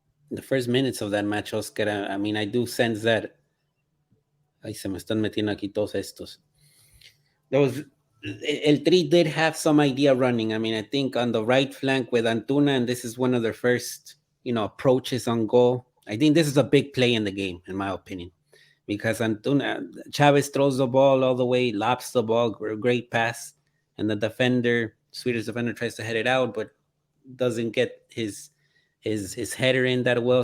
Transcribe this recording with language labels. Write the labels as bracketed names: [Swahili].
[English] The first minutes of that match, Oscar. I mean, I do sense that. [Spanish] Ay, se me están metiendo aquí todos estos. [English] There was El Tri did have some idea running. I mean, I think on the right flank with Antuna, and this is one of their first, approaches on goal. I think this is a big play in the game, in my opinion, because Antuna Chavez throws the ball all the way, lops the ball, great pass, and the defender, Swedish defender, tries to head it out, but doesn't get his header in that well.